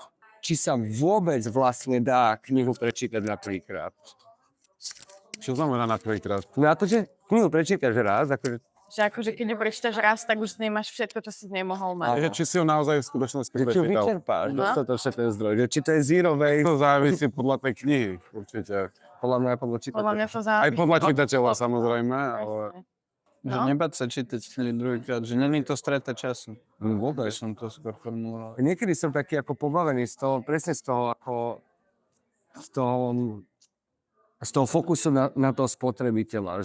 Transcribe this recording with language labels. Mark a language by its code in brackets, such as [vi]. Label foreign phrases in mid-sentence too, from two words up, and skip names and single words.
[sk] Či sa vôbec vlastne dá knihu prečítať na trikrát? Čo znamená na trikrát? No a to, že knihu prečítaš raz, akože Že akože keď ju prečítaš raz, tak už nemáš všetko, čo si nemohol mať. Či si ho naozaj v skutočnosti Či prečítal? vyčerpáš, dostatočne ten zdroj. Či to je [en] zero waste. [sk] To závisí podľa tej knihy, určite. Podľa mňa podľa čítateľa. Podľa mňa to závisí. Aj podľa čitateľa samozrejme, ale... Že nebáť sa čítať knihy druhýkrát, že není to strata času. Vôbec. Som to skôr formuloval. Niekedy som taký ako pobavený z toho, presne z toho ako... z toho fokusu na toho spotrebiteľa.